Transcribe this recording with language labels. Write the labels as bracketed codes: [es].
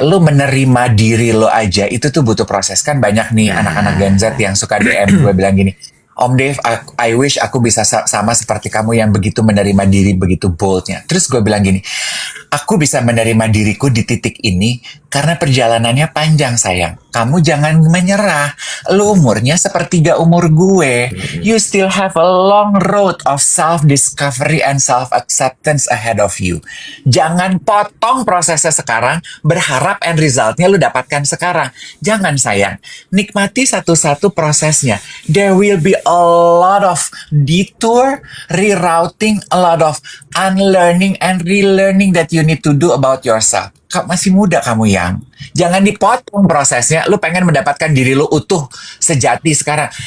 [id] Lo menerima diri lo aja itu tuh butuh proses. Kan banyak nih anak-anak Gen Z yang suka DM gue bilang gini, Om Dave, I wish aku bisa sama seperti kamu yang begitu menerima diri, begitu boldnya. Terus gue bilang gini, aku bisa menerima diriku di titik ini karena perjalanannya panjang sayang. Kamu jangan menyerah. Lu umurnya sepertiga umur gue. [en] You still have a long road of self-discovery and self-acceptance ahead of you. [id] Jangan potong prosesnya sekarang, berharap end resultnya lu dapatkan sekarang. Jangan sayang. Nikmati satu-satu prosesnya. [en] There will be a lot of detour, rerouting, a lot of unlearning and relearning that you need to do about yourself. [id] Masih muda kamu yang. Jangan dipotong prosesnya. Lu pengen mendapatkan diri lu utuh, sejati sekarang.